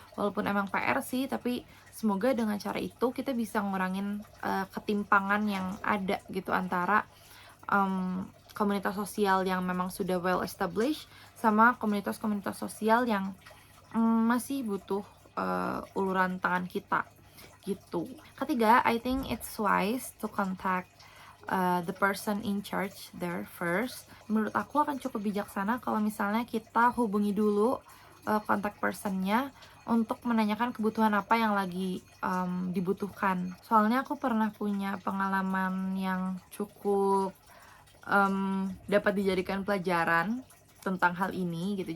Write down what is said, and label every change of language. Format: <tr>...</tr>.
<id>Walaupun emang PR sih, tapi semoga dengan cara itu kita bisa ngurangin ketimpangan yang ada gitu antara komunitas sosial yang memang sudah well established sama komunitas-komunitas sosial yang masih butuh uluran tangan kita gitu. Ketiga,</id> <en>I think it's wise to contact the person in charge there first.</en> <id>Menurut aku akan cukup bijaksana kalau misalnya kita hubungi dulu contact personnya untuk menanyakan kebutuhan apa yang lagi dibutuhkan. Soalnya aku pernah punya pengalaman yang cukup dapat dijadikan pelajaran tentang hal ini gitu.</id>